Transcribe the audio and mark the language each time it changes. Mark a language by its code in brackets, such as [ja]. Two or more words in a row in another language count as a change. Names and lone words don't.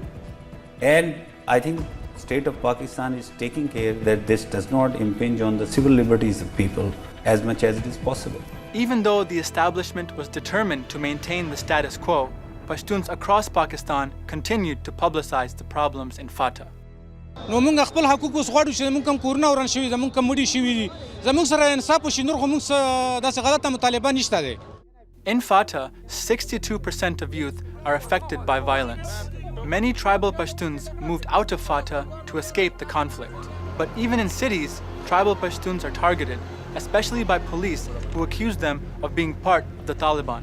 [en] And I think state of Pakistan is taking care that this does not impinge on the civil liberties of people as much as it is possible. Even though the establishment was determined to maintain the status quo, Pashtuns across Pakistan continued to publicize the problems in FATA. [ps] نو موږ خپل حقوق اوس غواړو چې موږ کم کورونه وران شوي زموږ کم مړي شوي دي زموږ سره انصاف وشي نور خو موږ داسې غلطه مطالبه نشته دی. [en] In FATA, 62% of youth are affected by violence. Many tribal Pashtuns moved out of FATA to escape the conflict. But even in cities, tribal Pashtuns are targeted, especially by police who accuse them of being part of the Taliban.